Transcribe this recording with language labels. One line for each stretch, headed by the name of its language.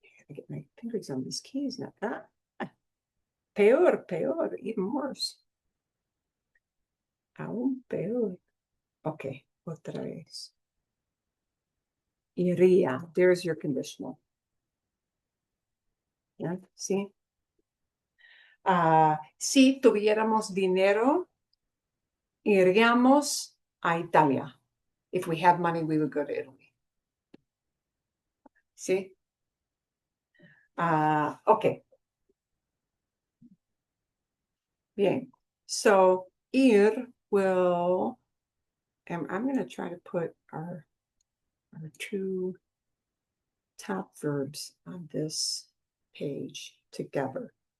English: I get my fingers on these keys now.
Spanish: Peor, peor,
English: even worse.
Spanish: Aún peor. Okay, otra vez. Iría.
English: There's your conditional. Yeah, see?
Spanish: Si tuviéramos dinero, iríamos a Italia.
English: If we have money, we would go to Italy. See? Okay.
Spanish: Bien.
English: So ir will, and I'm going to try to put our two top verbs on this page together.